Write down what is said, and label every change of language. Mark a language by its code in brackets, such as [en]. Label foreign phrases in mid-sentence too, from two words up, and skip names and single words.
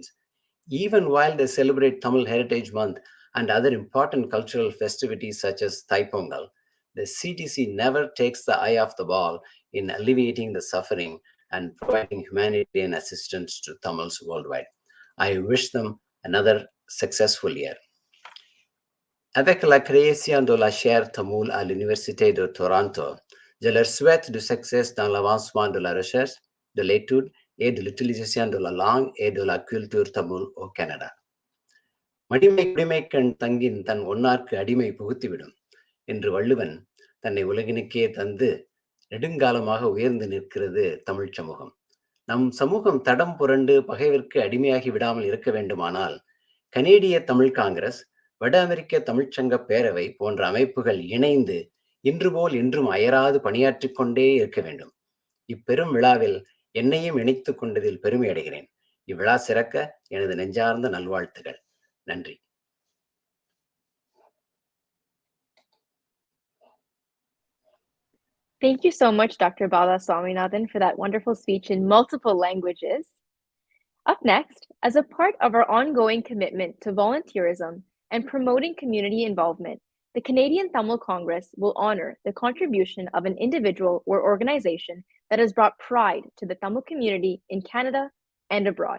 [en] Even while they celebrate Tamil Heritage Month and other important cultural festivities such as Thai Pongal, the CTC never takes the eye off the ball in alleviating the suffering and providing humanitarian assistance to Tamils worldwide. I wish them another successful year. [fr] Avec la création de la chaire tamoule à l'Université de Toronto, je leur souhaite du succès dans l'avancement de la recherche, de l'étude et de l'utilisation de la langue et de la culture tamoule au Canada. [ta] மடிமை குடிமைக்கண் தங்கின் தன் ஒன்னார்க்கு அடிமை புகுத்திவிடும் என்று வள்ளுவன் தன்னை உலகினுக்கே தந்து நெடுங்காலமாக உயர்ந்து நிற்கிறது தமிழ் சமூகம். நம் சமூகம் தடம் புரண்டு பகைவிற்கு அடிமையாகி விடாமல் இருக்க வேண்டுமானால் கனேடிய தமிழ் காங்கிரஸ், வட அமெரிக்க தமிழ்ச்சங்க பேரவை போன்ற அமைப்புகள் இணைந்து இன்று போல் இன்றும் அயராது பணியாற்றிக் கொண்டே இருக்க வேண்டும். இப்பெரும் விழாவில் என்னையும் இணைத்துக் கொண்டதில் பெருமை அடைகிறேன். இவ்விழா சிறக்க எனது நெஞ்சார்ந்த நல்வாழ்த்துகள். நன்றி. [en] Thank you so much, Dr. Bala Swaminathan, for that wonderful speech in multiple languages. Up next, as a part of our ongoing commitment to volunteerism and promoting community involvement, the Canadian Tamil Congress will honor the contribution of an individual or organization that has brought pride to the Tamil community in Canada and abroad.